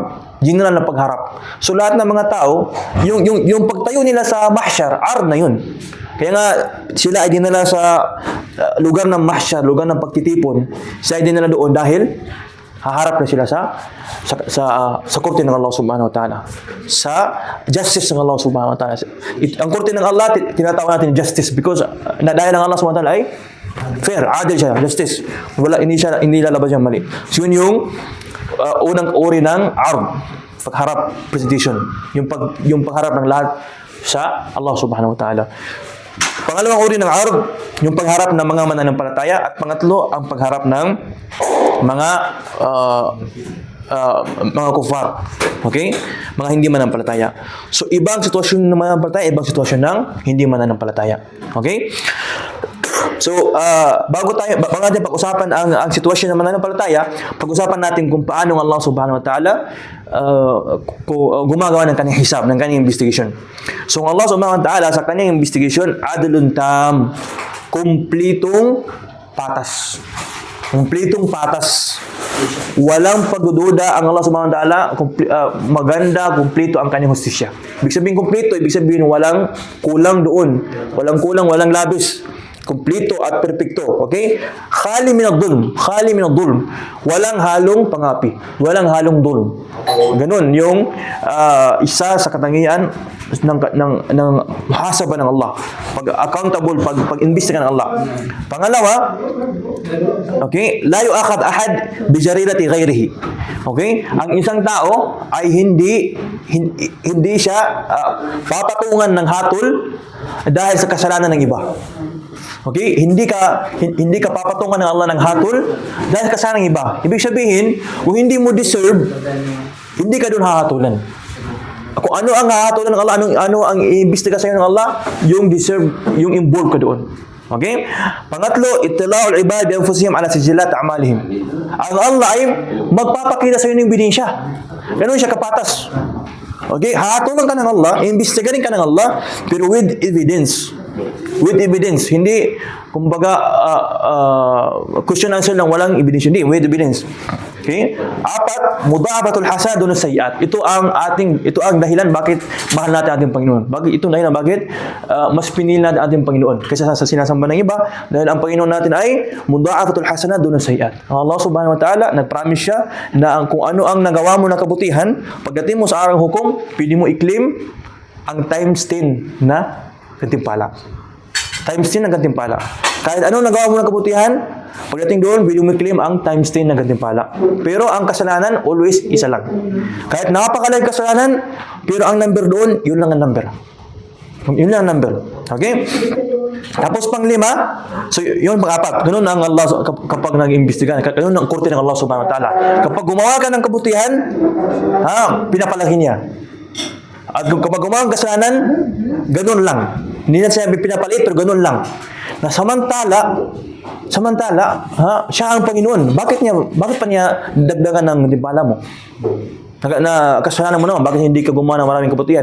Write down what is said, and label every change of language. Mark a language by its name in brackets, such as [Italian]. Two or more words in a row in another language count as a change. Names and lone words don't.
[Filipino] General na pagharap. So, lahat ng mga tao, yung pagtayo nila sa mahsyar, ard na yun. Kaya nga, sila ay dinala sa lugar ng mahsyar, lugar ng pagtitipon. Sila ay dinala doon dahil haharap na sila sa kurti ng [Arabic] الله سبحانه وتعالى. [Filipino] Sa justice ng [Arabic] الله سبحانه وتعالى. [Filipino] Ang kurti ng Allah, tinatawag natin [English] justice because [Filipino] dahil ang [Arabic] الله سبحانه وتعالى [Filipino] ay fair, adil siya, justice. Hindi lalabas yung mali. So yun yung unang uri ng ard, pagharap, presentation. Yung pagharap ng lahat sa [Arabic] الله سبحانه وتعالى. [Filipino] Pangalawang uri ng ard, yung pagharap ng mga mananampalataya, at pangatlo, ang pagharap ng mga kufar. Okay? Mga hindi mananampalataya. So, ibang sitwasyon ng mananampalataya, ibang sitwasyon ng hindi mananampalataya. Okay? So, bago natin pag-usapan ang sitwasyon ng mananampalataya, pag-usapan natin kung paano [Arabic] الله سبحانه وتعالى [Filipino] gumagawa ng kanyang hisab, ng kanyang investigation. So, [Arabic] الله سبحانه وتعالى [Filipino] sa kanyang investigation, [Arabic] عدل تام, [Filipino] kumplitong patas. Kumplitong patas. Walang pagdududa ang [Arabic] الله سبحانه وتعالى, [Filipino] maganda, kumplito ang kanyang hustisya. Ibig sabihin kumplito, ibig sabihin walang kulang doon. Walang kulang, walang labis. Kumplito at perpekto. Okay? [Arabic] خال من الظلم. [Filipino] Walang halong pangapi. Walang halong dhulm. Ganun yung isa sa katangian ng muhasaba ng Allah. Pag-accountable, pag-imbestiga ng Allah. Pangalawa, [Arabic] okay, لا يؤاخذ أحد بجريرة غيره. [Filipino] Okay? Ang isang tao ay hindi siya papatungan ng hatol dahil sa kasalanan ng iba. Okay? Hindi ka papatungan ng Allah ng hatol dahil sa kasalanan ng iba. Ibig sabihin, kung hindi mo deserve, hindi ka doon hahatulan. Kung ano ang hahatulan ng Allah, ano ang iimbestiga sa iyo ng Allah, yung deserve, yung involved ka doon. Okay? Pangatlo, [Arabic] اطلاع العباد أنفسهم على سجلات أعمالهم. [Filipino] Ang Allah ay magpapakita sa iyo ng ebidensya. Ganun siya kapatas. Okay? Hahatulan ka ng Allah, iimbestigahin ka ng Allah, pero [English] with evidence. With evidence. [Filipino] Hindi, kumbaga, question answer lang, walang evidence. Hindi, [English] with evidence. [Filipino] Okay? Apat, [Arabic] مضاعفة الحسنات دون السيئات. [Filipino] Ito ang dahilan bakit mahal natin ating Panginoon. Ito dahilan bakit mas pinili natin ating Panginoon kaysa sa sinasamba ng iba, dahil ang Panginoon natin ay [Arabic] مضاعفة الحسنات دون السيئات. الله سبحانه وتعالى, [Filipino] nag-promise siya na kung ano ang nagawa mo na kabutihan, pagdating mo sa araw ng hukom, pwede mo i-claim ang times 10 na gantimpala. Times 10 na gantimpala. Kahit anong nagawa mo ng kabutihan, pagdating doon, pwede mo i-claim ang times 10 na gantimpala. Pero ang kasalanan, always isa lang. Kahit napakalaking kasalanan, pero ang number doon, yun lang ang number. Yun lang ang number. Okay? Tapos panglima, so yun pang-apat. Ganun ang Allah kapag nag-imbestiga. Ganun ang kurti ng [Arabic] الله سبحانه وتعالى. [Filipino] Kapag gumawa ka ng kabutihan, pinapalaki niya. At kapag gumawa ng kasalanan, ganun lang. Hindi na sinabi pinapalit, pero ganun lang. Na samantala, Samantala, siya ang Panginoon. Bakit pa niya dagdagan ng timpala mo? Na kasalanan mo naman, bakit hindi ka gumawa ng maraming kabutihan?